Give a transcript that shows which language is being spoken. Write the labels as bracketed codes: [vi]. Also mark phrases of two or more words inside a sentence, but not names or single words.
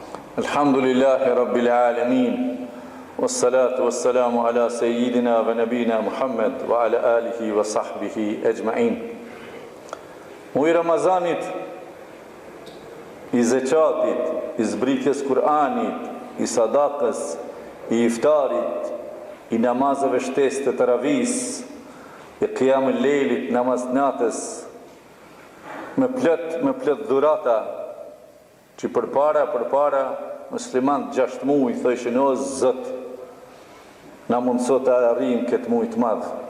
[ar] الحمد لله رب العالمين والصلاة والسلام على سيدنا ونبينا محمد وعلى آله وصحبه أجمعين. [sq] Muj Ramazanit, i zeqatit, i zbritjes Kur'anit, i sadakës, i iftarit, i namazëve shtesë të taravis, i qiyamul lejlit, namaz natës, me plët dhurata, që përpara muslimanët 6 muaj thëshin o Zot, na mundëso të arrijmë këtë muaj të madh.